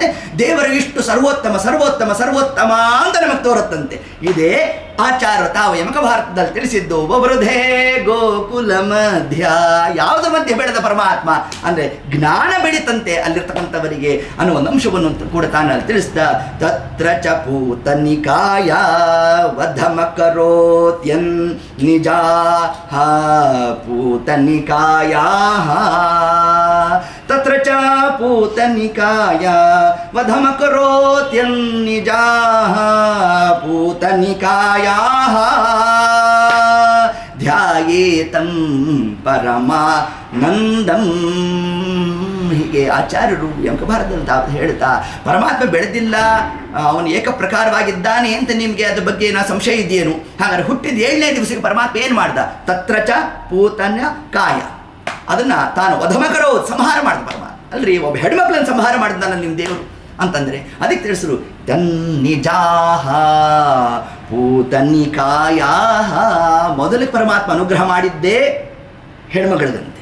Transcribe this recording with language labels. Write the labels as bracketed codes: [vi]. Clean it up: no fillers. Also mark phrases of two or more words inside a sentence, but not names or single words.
[kn] ದೇವರು ಇಷ್ಟು ಸರ್ವೋತ್ತಮ ಅಂತ ನಮಗೆ ತೋರುತ್ತಂತೆ. ಇದೇ ಆಚಾರ್ಯ ತಾವು ಯಮಕ ಭಾರತದಲ್ಲಿ ತಿಳಿಸಿದ್ದು. [sa] ವೃಧೇ ಗೋಕುಲ ಮಧ್ಯ. [kn] ಯಾವುದ್ರ ಮಧ್ಯೆ ಬೆಳೆದ ಪರಮಾತ್ಮ ಅಂದರೆ ಜ್ಞಾನ ಬೆಳೀತಂತೆ ಅಲ್ಲಿರ್ತಕ್ಕಂಥವರಿಗೆ ಅನ್ನೋ ಒಂದು ಅಂಶವನ್ನು ಕೂಡ ತಾನಲ್ಲಿ ತಿಳಿಸಿದ. [sa] ತತ್ರ ಚ ಪೂತನಿಕಾಯ ವಧಮಕರೋತ್ಯನ್ ನಿಜಾ ಪೂತನಿಕಾಯ. ತತ್ರ ಚ ಪೂತನಿಕಾಯ ವಧಮಕರೋತ್ಯನ್ ನಿಜಾ ಪೂತನಿಕಾಯ ಧ್ಯಾಯೇತಂ ಪರಮಾನಂದಂ. [kn] ಹೀಗೆ ಆಚಾರ್ಯರು ಯಮಕ ಭಾರತದಲ್ಲಿ ಹೇಳ್ತಾ ಪರಮಾತ್ಮ ಬೆಳೆದಿಲ್ಲ, ಅವನು ಏಕಪ್ರಕಾರವಾಗಿದ್ದಾನೆ ಅಂತ ನಿಮಗೆ ಅದ್ರ ಬಗ್ಗೆ ಏನೋ ಸಂಶಯ ಇದೆಯೇನು? ಹಾಗಾದ್ರೆ ಹುಟ್ಟಿದ 7ನೇ ದಿವಸಕ್ಕೆ ಪರಮಾತ್ಮ ಏನು ಮಾಡ್ದ? [sa] ತತ್ರ ಚ ಪೂತನ ಕಾಯ. [kn] ಅದನ್ನು ತಾನು ವಧಮಕರೋ ಸಂಹಾರ ಮಾಡಿದ ಪರಮಾತ್ಮ. ಅಲ್ರಿ, ಒಬ್ಬ ಹೆಣ್ಮಕ್ಳನ್ನು ಸಂಹಾರ ಮಾಡಿದ್ದಾನ ನಿಮ್ಮ ದೇವರು ಅಂತಂದರೆ ಅದಕ್ಕೆ ತಿಳಿಸರು [sa] ತನ್ನಿಜಾಹ ಪೂತನಿಕಾಯ. [kn] ಮೊದಲಿಗೆ ಪರಮಾತ್ಮ ಅನುಗ್ರಹ ಮಾಡಿದ್ದೇ ಹೆಣ್ಮಗಳದಂತೆ.